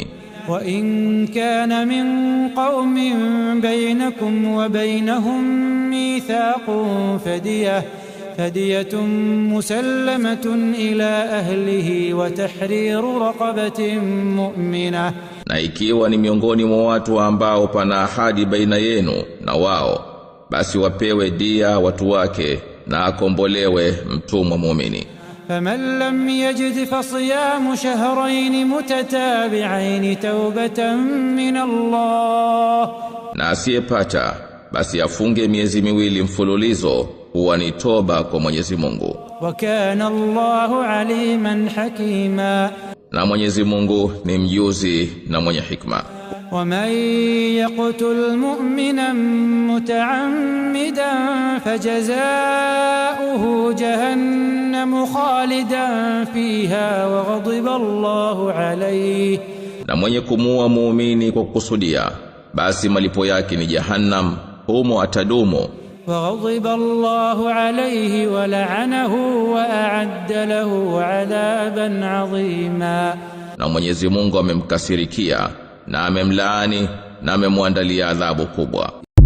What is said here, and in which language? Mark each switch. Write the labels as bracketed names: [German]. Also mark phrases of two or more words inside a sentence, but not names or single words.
[Arabic] وإن كان من قوم بينكم وبينهم ميثاق فدية مسلمة إلى أهله وتحرير رقبة مؤمنة, [Swahili] na ikiwa ni miongoni mwa watu ambao pana ahadi baina yenu na wao, basi wapewe dia watu wake na akombolewe mtumwa muumini. [Arabic] فمن لم يجد فصيام شهرين متتابعين توبة من الله, [Swahili] na asiyepata basi afunge miezi miwili mfululizo, huwa ni toba kwa Mwenyezi Mungu. [Arabic] وكان الله عليما حكيما, [Swahili] na Mwenyezi Mungu ni mjuzi na mwenye hikma. [Arabic] ومن يقتل مؤمنا متعمدا فجزاؤه جهنم خالدا فيها وغضب الله عليه, [Swahili] na mwenye kumuua muumini kwa kukusudia, basi malipo yake ni Jahannam, humo atadumu. [Arabic] وغضب الله عليه ولعنه وأعد له عذابا عظيما, [Swahili] na Mwenyezi Mungu amemkasirikia na amemlaani na amemwandalia adhabu kubwa.